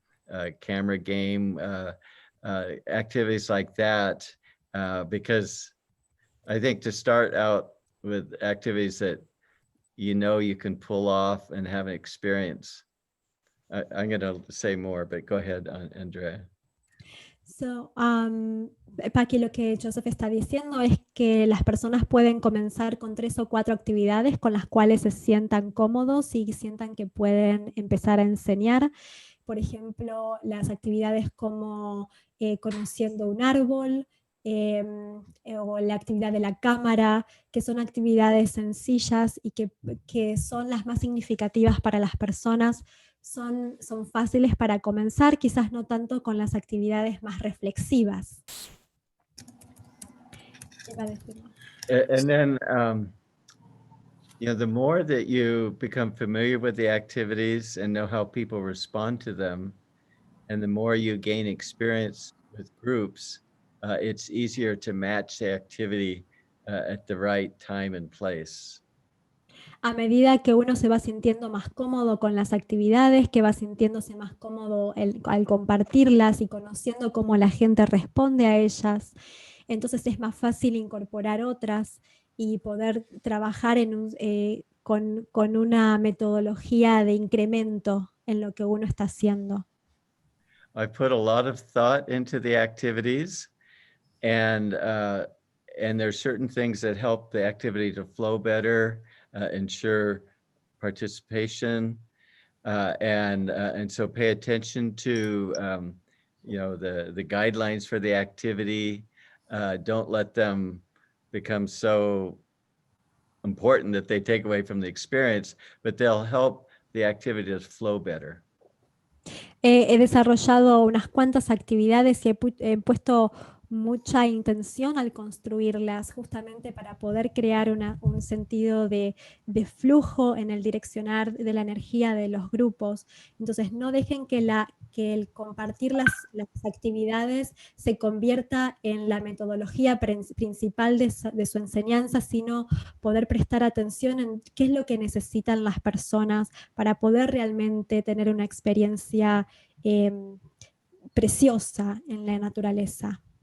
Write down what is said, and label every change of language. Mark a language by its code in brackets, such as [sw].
[en] A camera game, activities like that, because I think to start out with activities that you can pull off and have an experience, I'm going to say more, but go ahead, Andrea. [es] So, Paqui, lo que Joseph está diciendo es que las personas pueden comenzar con 3 o 4 actividades con las cuales se sientan cómodos y sientan que pueden empezar a enseñar. Por ejemplo, las actividades como conociendo un árbol, o la actividad de la cámara, que son actividades sencillas y que son las más significativas para las personas. Son fáciles para comenzar, quizás no tanto con las actividades más reflexivas. [en] And then, the more that you become familiar with the activities and know how people respond to them, and the more you gain experience with groups, it's easier to match the activity at the right time and place. [es] A medida que uno se va sintiendo más cómodo con las actividades, que va sintiéndose más cómodo al compartirlas y conociendo cómo la gente responde a ellas, entonces es más fácil incorporar otras y poder trabajar con una metodología de incremento en lo que uno está haciendo. [en] I put a lot of thought into the activities, and there's certain things that help the activity to flow better, ensure participation, and so pay attention to the guidelines for the activity. Don't let them become so important that they take away from the experience, but they'll help the activity to flow better. [es] He desarrollado unas cuantas actividades y he puesto mucha intención al construirlas, justamente para poder crear un sentido de flujo en el direccionar de la energía de los grupos. Entonces, no dejen que el compartir las actividades se convierta en la metodología principal de su enseñanza, sino poder prestar atención en qué es lo que necesitan las personas para poder realmente tener una experiencia preciosa en la naturaleza.